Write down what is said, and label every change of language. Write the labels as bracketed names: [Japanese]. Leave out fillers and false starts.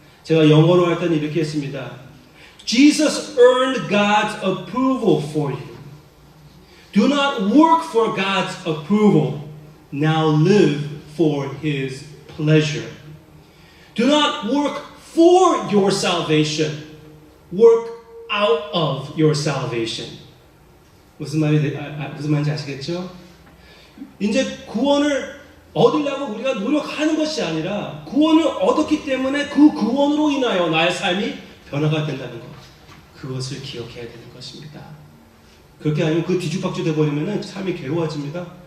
[Korean] 제가 영어로 할 때는 이렇게 했습니다. [English] Jesus earned God's approval for you. Do not work for God's approval. Now live for His pleasure. Do not work for your salvation. Work out of your salvation. [Korean] 무슨 말인지 아시겠죠? 이제 구원을 얻으려고 우리가 노력하는 것이 아니라 구원을 얻었기 때문에 그 구원으로 인하여 나의 삶이 변화가 된다는 것. 그것을 기억해야 되는 것입니다. 그렇게 아니면 그 뒤죽박죽 돼버리면 삶이 괴로워집니다.